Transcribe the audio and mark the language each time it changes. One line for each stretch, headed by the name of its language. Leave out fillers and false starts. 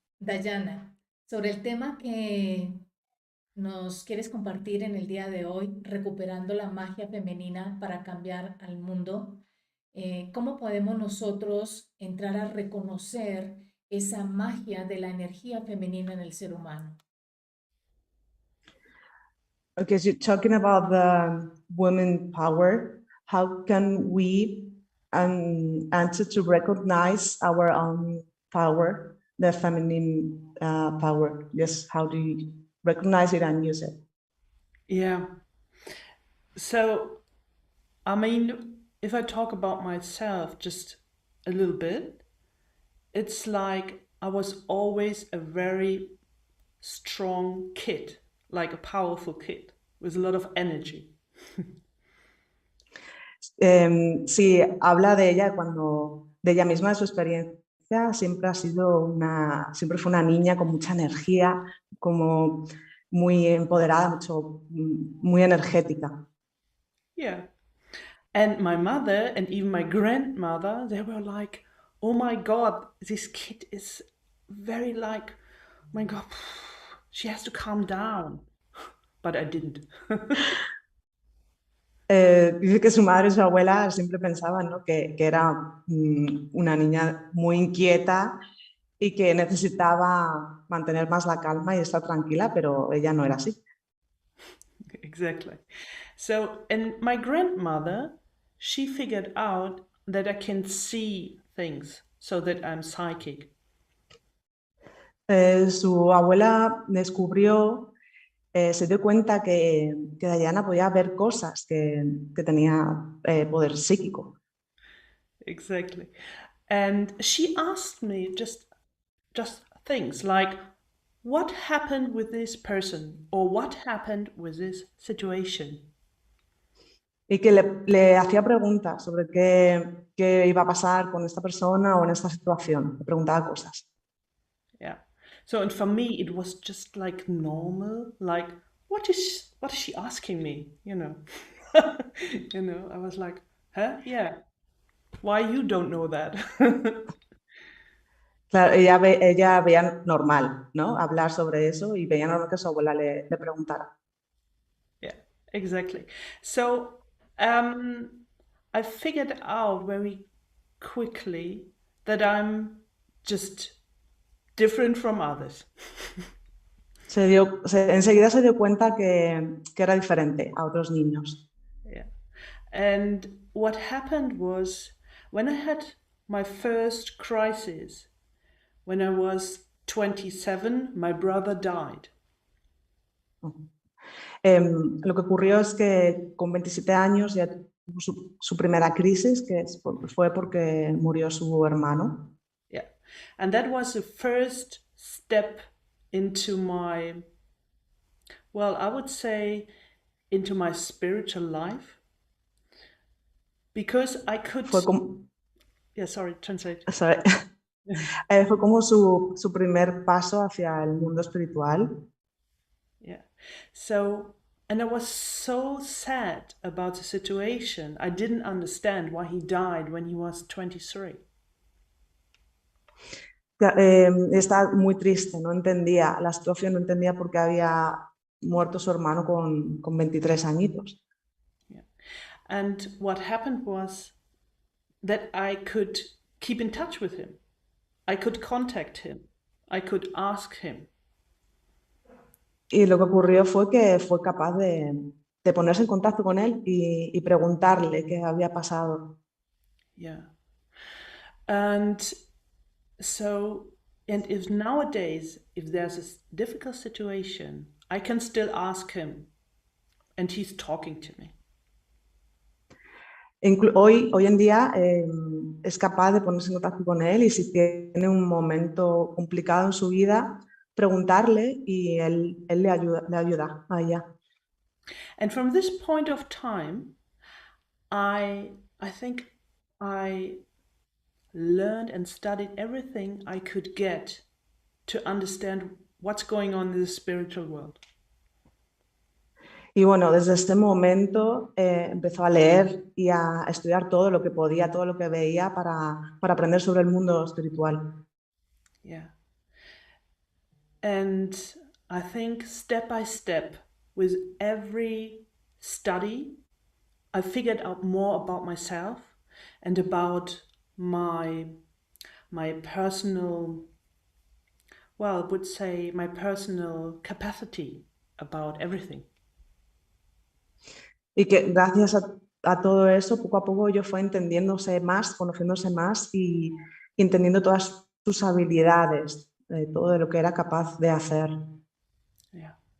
Spanish: Dayana, sobre el tema que nos quieres compartir en el día de hoy, recuperando la magia femenina para cambiar al mundo, ¿cómo podemos nosotros entrar a reconocer esa magia de la energía femenina en el ser humano?
English: Okay, so talking about the women power, how can we answer to recognize our own power, the feminine power? Yes, how do you recognize it and use it? Yeah. So, I mean, if I talk about myself just a little bit, it's like I was always a very strong kid, like a powerful kid with a lot of energy.
Spanish: Sí, habla de ella de ella misma, de su experiencia, siempre fue una niña con mucha energía, como muy empoderada, muy energética.
English: Yeah. And my mother and even my grandmother, they were like, oh my God, this kid is very like, my God, she has to calm down. But I didn't.
Spanish: Dice que su madre y su abuela siempre pensaban, ¿no? que era una niña muy inquieta y que necesitaba mantener más la calma y estar tranquila, pero ella no era así.
English: Exactly. So, and my grandmother, she figured out that I can see things, so that I'm psychic.
Spanish: Su abuela descubrió, se dio cuenta que Dajana podía ver cosas, que tenía poder psíquico.
English: Exactly. And she asked me just things like, what happened with this person, or what happened with this situation?
Spanish: y que le hacía preguntas sobre qué iba a pasar con esta persona o en esta situación. Le preguntaba cosas.
English: Yeah. So, and for me, it was just like normal, like, what is she asking me? You know, I was like, huh? Yeah. Why you don't know that?
Spanish: Claro, ella veía normal, ¿no? Hablar sobre eso y veía normal que su abuela le preguntara.
English: Yeah, exactly. So, I figured out very quickly that I'm just different from others.
Spanish: Enseguida se dio cuenta que era diferente a otros niños.
English: Yeah. And what happened was when I had my first crisis, when I was 27, my brother died.
Spanish: Lo que ocurrió es que con 27 años ya tuvo su primera crisis, que fue porque murió su hermano.
English: Yeah. And that was the first step into my, well, I would say into my spiritual life. Because I could.
Spanish: Fue como,
English: Yeah, sorry, translate. sorry.
Spanish: Fue como su primer paso hacia el mundo espiritual.
English: Yeah. So, and I was so sad about the situation. I didn't understand why he died when he was 23.
Spanish: Estaba muy triste, no entendía la situación, no entendía por qué había muerto su hermano con 23 añitos.
English: Yeah. And what happened was that I could keep in touch with him. I could contact him. I could ask him.
Spanish: Y lo que ocurrió fue que fue capaz de ponerse en contacto con él y preguntarle qué había pasado.
English: Yeah. And so, and if nowadays, if there's a difficult situation, I can still ask him and he's talking to me.
Spanish: Hoy en día es capaz de ponerse en contacto con él y si tiene un momento complicado en su vida, preguntarle y él le ayuda a ella.
English: And from this point of time, I think I learned and studied everything I could get to understand what's going on in the spiritual world.
Spanish: Y bueno, desde este momento empezó a leer y a estudiar todo lo que podía, todo lo que veía para aprender sobre el mundo espiritual.
English: Yeah. And I think step by step, with every study, I figured out more about myself and about my personal, well, I would say my personal capacity about everything.
Spanish: Y que gracias a todo eso, poco a poco yo fue entendiéndose más, conociéndose más y entendiendo todas sus habilidades, todo de lo que era capaz de hacer.
English: Yeah.